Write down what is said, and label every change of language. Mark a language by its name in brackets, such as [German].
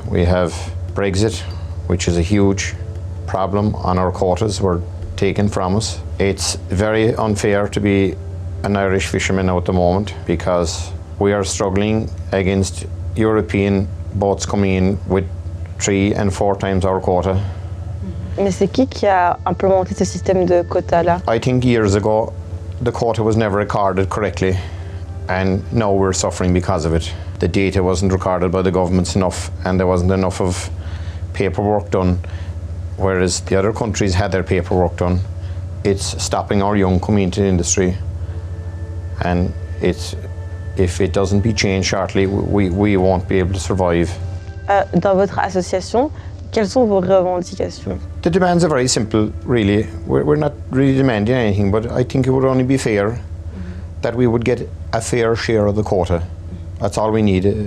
[English] We have Brexit, which is a huge problem on our quotas were taken from us. It's very unfair to be an Irish fisherman at the moment because we are struggling against European boats coming in with 3 and 4 times our quota. [French] Mais c'est qui a implémenté ce système de quotas-là? [English] I think years ago the quota was never recorded correctly and now we're suffering because of it. The data wasn't recorded by the governments enough and there wasn't enough of paperwork done, whereas the other countries had their paperwork done. It's stopping our young coming into the industry and if it doesn't be changed shortly, we won't be able to survive. [French] Dans votre association, quelles sont vos revendications? [English] The demands are very simple, really. We're not really demanding anything, but I think it would only be fair that we would get a fair share of the quota. That's all we need.